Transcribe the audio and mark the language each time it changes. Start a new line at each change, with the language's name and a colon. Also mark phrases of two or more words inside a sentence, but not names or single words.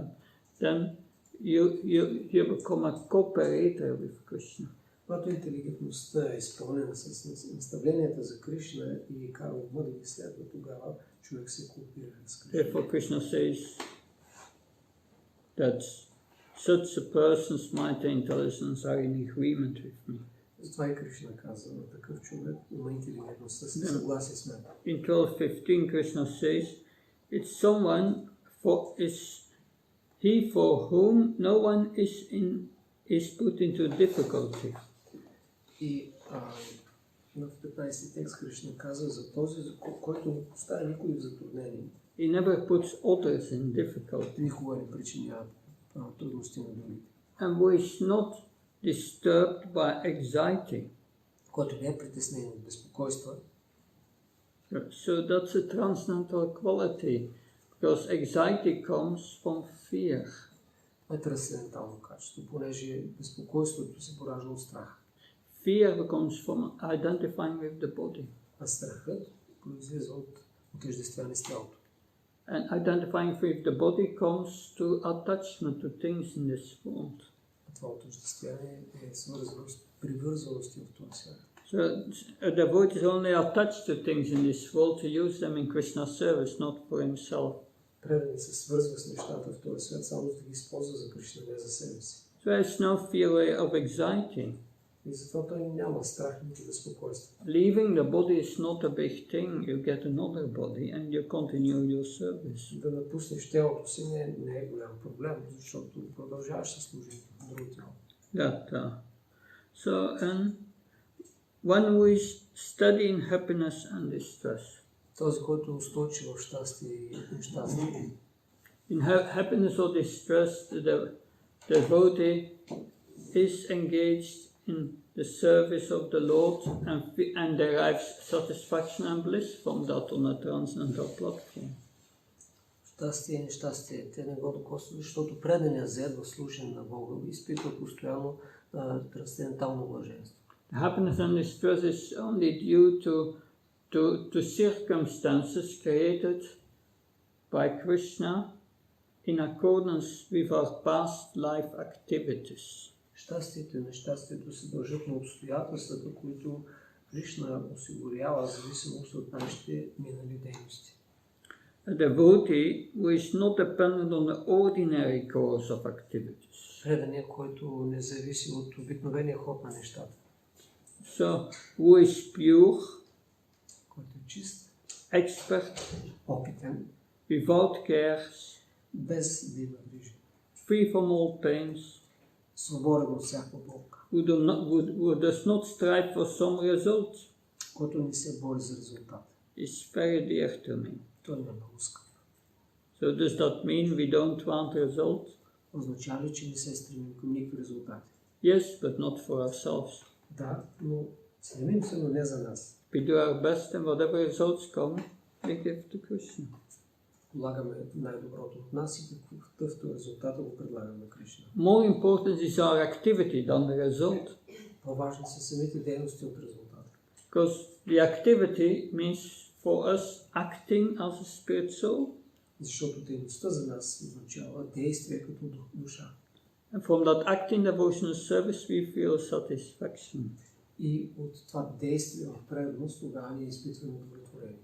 English: Then you become a cooperator with Krishna.
Bulgarian: Когато интелигентността е изпълнена с наставленията за Кришна и кара ума да ги следва, тогава човек се кооперира с Кришна.
English: Therefore Krishna says that such a person's might and intelligence are in agreement with me.
Bulgarian: Затова и Кришна каза, на такъв човек има интелигентността си съгласие с мен.
English: In 12:15 Krishna says, it's someone he for whom no one is put into difficulty.
Bulgarian: И в 15 текст Кришна каза за този, за който не поставя никой в затруднение.
English: He never puts others in difficulty.
Bulgarian: Никога не причинява трудности на другите.
English: And who is not disturbed by anxiety.
Bulgarian: Който не е притеснен от безпокойства.
English: So that's a transcendental quality, because anxiety comes from fear.
Bulgarian: Това е трансцендентално качество, понеже безпокойството се поражда от страх.
English: Fear comes from identifying with the body.
Bulgarian: А страхът произлиза от отъждествяване с тялото.
English: And identifying with the body comes to attachment to things in this world.
Bulgarian: Това отъждествяване е свързано с привързаности в този свят.
English: So the devotee is only attached to things in this world to use them in Krishna's service, not for himself.
Bulgarian: Преданният се свързва с нещата в този свят, само да ги използва за Кришна, не за себе си.
English: So there's no fear of anxiety.
Bulgarian: И затова той няма страх, нито безпокойство.
English: Leaving the body is not a big thing. You get another body and you continue your service.
Bulgarian: Да напуснеш тялото си не е голям проблем, защото продължаваш да служиш в друго тяло.
English: That. So, and one who is steady in happiness and distress.
Bulgarian: Този, който е устойчив в щастие и нещастие.
English: In happiness or distress, the devotee is engaged in the service of the Lord and derives satisfaction and bliss from that on a transcendental platform.
Bulgarian: Щастие и нещастие, те не го докосват, защото преданият зет в служение на Бога изпитва постоянно трансцендентално блаженство.
English: Happiness and distress is only due to circumstances created by Krishna in accordance with our past life activities.
Bulgarian: Щастието и нещастието се дължат на обстоятелствата, които Кришна осигурява в зависимост от нашите минали дейности.
English: A devotee who is not dependent on the ordinary course of activities.
Bulgarian: Преданият, който не зависи от обикновения ход на нещата.
English: So, who is pure,
Bulgarian: който е чист,
English: expert,
Bulgarian: опитен,
English: without cares,
Bulgarian: без да има грижи,
English: free from all pains,
Bulgarian: свободен от всяка болка,
English: who does not strive for some result,
Bulgarian: който не се бори за резултат.
English: is very dear to me.
Bulgarian: Той не е много скъп.
English: So does that mean we don't want results?
Bulgarian: Означава ли, че не се стремим към никакви резултати?
English: Yes, but not for ourselves.
Bulgarian: Да, но стремим се, но не за нас.
English: We do our best and whatever results come, we give to Krishna.
Bulgarian: Полагаме най-доброто от нас и какъвто резултата го предлагаме на Кришна.
English: More important is our activity than the result.
Bulgarian: По-важни са самите дейности от резултата.
English: Because the activity means for us acting as a spirit soul.
Bulgarian: Защото дейността за нас означава действие като душа.
English: And from that acting devotional service we feel satisfaction.
Bulgarian: И от това действие в преданост тогава ние изпитваме удовлетворение.